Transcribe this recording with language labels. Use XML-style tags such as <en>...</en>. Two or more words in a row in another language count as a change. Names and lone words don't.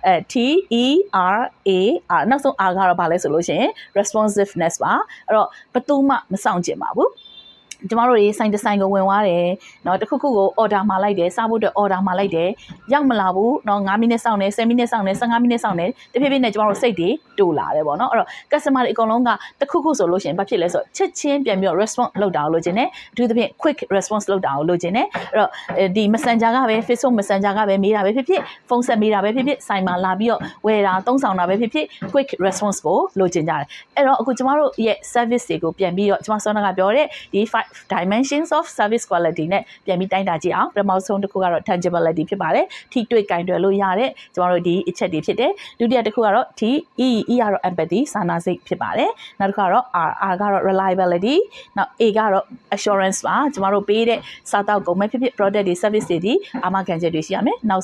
<my>TERA နောက်ဆုံး R ကတော့ဘာလဲဆိုလို့ရှိရင် responsiveness ပါအဲ့တော့ဘယ်သူမှမဆောင်ကျင်ပါဘူးကျမတို့တွေဆိုင်တစ်ဆိုင်ကိုဝင်သွားတယ်เนาะတခုခုကို order မှာလိုက်တယ်စားဖို့အတွက် order မှာလိုက်တယ်ရောက်မလာဘူးเนาะ9မိနစ်စောင့်တယ်10မိနစ်စောင့်တယ်15မိနစ်စောင့်တယ်တဖြည်းဖြည်းနဲ့ကျမတို့စိတ်တွေတူလာတယ်ပေါ့เนาะအဲ့တော့ customer တွေအကုန်လုံးကတခုခုဆိုလို့ရှိရင်ဘာဖြစ်လဲဆိုတော့ချက်ချင်း ပြန်ပြီးတော့ response လုပ်တာကိုလိုချင်တယ်အထူးသဖြင့်</my> <en>quick response</en> <my>လုပ်တာကိုလိုချင်တယ်အဲ့တော့ဒီ Messenger ကပဲ</my> <en>Facebook Messenger</en> <my>ကပဲမေးတာပဲဖြစ်ဖြစ်ဖုန်းဆက်မေးတာပဲဖြစ်ဖြစ်ဆိုင်မှာလာပြီးတော့ဝယ်တာသုံးဆောင်တာပဲဖြစ်ဖြစ်</my> <en>quick response</en> <my>ကိုလိုချင်ကြတယ်အဲ့တော့အခုကျမတို့ရဲ့ service တွေကိုပြန်ပြီးတော့ကျမစော နာကပြောတဲ့ဒီ</my> <en>dimensions of service quality</en> <my>နဲ့ပြန်ပြီးတိုင်းတာကြည့်အောင်ပထမဆုံးတစ်ခုကတော့ tangibility ဖြစ်ပါတယ်ထိတွေ့ကင်တွယ်လို့ရတဲ့ကျမတို့ဒီအချက်တွေဖြစ်တယ်ဒုတိယတစ်ခုကတော့ T E ကတော့ empathy စာနာစိတ် ဖြစ်ပါတယ်နောက်တစ်ခုကတော့ R ကတော့ reliability နောက် A ကတော့ assurance ပါကျမတို့ပေးတဲ့စားတောက်ကုန်မဲ့ဖြစ်ဖြစ် product တွေ service တွေဒီအာမခံချက်တွေရှိရမယ်နောက်</my>